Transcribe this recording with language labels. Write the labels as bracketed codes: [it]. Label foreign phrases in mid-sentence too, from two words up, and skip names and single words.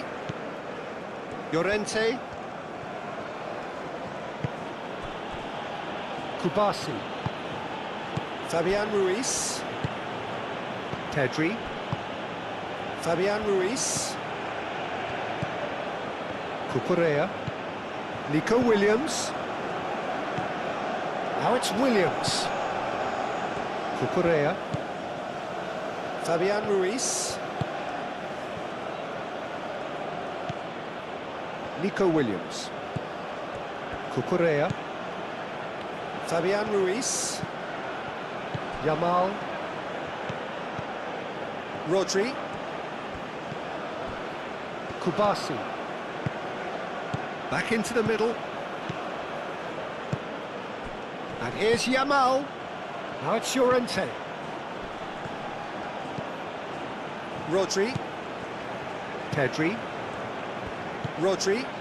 [en] Llorente. Kubasi. Fabian Ruiz. Pedri. Fabian Ruiz. Cucurella. Nico Williams. Now it's Williams. Cucurella. Fabian Ruiz. Nico Williams. Cucurella. Fabian Ruiz. Yamal. Rodri. Kubasi. Back into the middle. And here's Yamal. Now it's Llorente. Rodri. Pedri. Rodri.